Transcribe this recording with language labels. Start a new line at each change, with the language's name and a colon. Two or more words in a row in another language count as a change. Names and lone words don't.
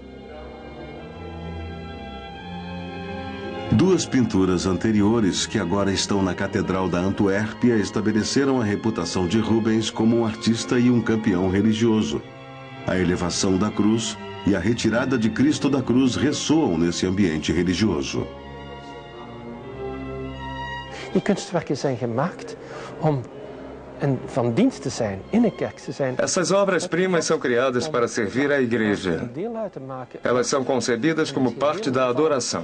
Portuguese: Duas pinturas anteriores, que agora estão na Catedral da Antuérpia, estabeleceram a reputação de Rubens como um artista e um campeão religioso. A elevação da cruz e a retirada de Cristo da cruz ressoam nesse ambiente religioso.
Dutch: Die kunstwerken zijn gemaakt om van dienst te zijn, in een kerk te zijn.
Portuguese: Essas obras-primas são criadas para servir à igreja. Elas são concebidas como parte da adoração.